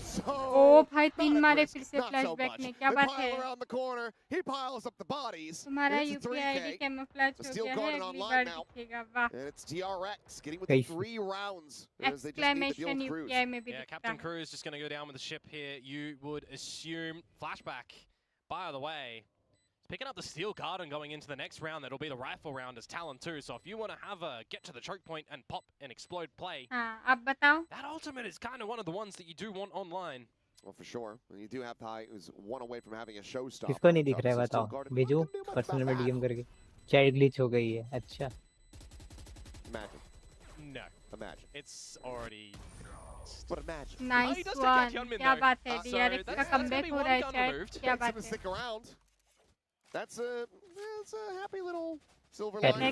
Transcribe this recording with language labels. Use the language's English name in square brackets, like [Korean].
[Hindi] ओ भाई 3 मारे फिर से फ्लैशबैक ने क्या बात है तुम्हारा UPI ID कैमोफ्लेज हो गया है अगली बार दिखेगा वाह एक्सक्लेमेशन UPI में भी दिखता है [English] Captain Cruz just going to go down with the ship here, you would assume. Flashback, by the way, picking up the steel guard and going into the next round. That'll be the rifle round as Talon too. So if you want to have a get to the choke point and pop and explode play, [Hindi] अब बताओ [English] that ultimate is kind of one of the ones that you do want online. Well, for sure. You do have Ty, who's one away from having a showstopper. [Hindi] किसको नहीं दिख रहा है बताओ भेजो personal में DM करके चैट ग्लिच हो गई है अच्छा [English] Imagine. No. Imagine. It's already. But imagine. Nice one. [Hindi] क्या बात है DRX का कमबैक हो रहा है चैट क्या बात है [English] That's a happy little silver lining.